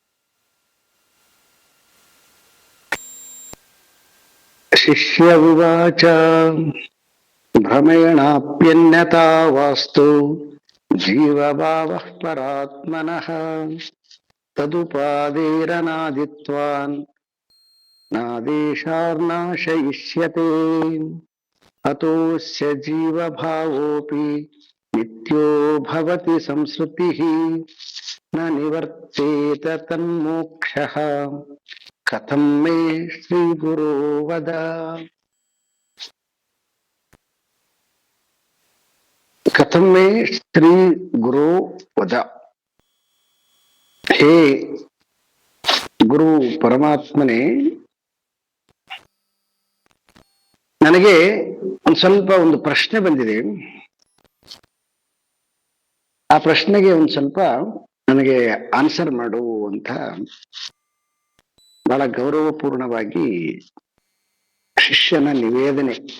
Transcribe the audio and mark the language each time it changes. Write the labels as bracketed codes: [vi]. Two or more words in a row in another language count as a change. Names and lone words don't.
[sa] ಶಿಷ್ಯ ಉವಾಚ ಭ್ರಮೇಣಾಪ್ಯನ್ಯತಾ ವಾಸ್ತು ಜೀವಭಾವಃ ಪರಾತ್ಮನಃ ತದುಪಾದೇರನಾದಿತ್ವಾನ್ ನಾದೇಶಾರ್ನಾಶಯಿಷ್ಯತೆ ಅತೋಸ್ಯ ಜೀವಭಾವೋಪಿ ನಿತ್ಯೋ ಭವತಿ ಸಂಸ್ಕೃತಿಃ ನ ನಿವರ್ತೇತ ತನ್ಮೋಕ್ಷಃ ಕಥಂ ಮೇ ಶ್ರೀ ಗುರೋ ವದ. ಕಥಂ ಮೇ ಶ್ರೀ ಗುರೋ ವದ. [kn] ಹೇ ಗುರು ಪರಮಾತ್ಮನೇ, ನನಗೆ ಒಂದು ಪ್ರಶ್ನೆ ಬಂದಿದೆ. ಆ ಪ್ರಶ್ನೆಗೆ ಸ್ವಲ್ಪ ನನಗೆ ಆನ್ಸರ್ ಮಾಡು ಅಂತ ಬಹಳ ಗೌರವಪೂರ್ಣವಾಗಿ ಶಿಷ್ಯನ ನಿವೇದನೆ.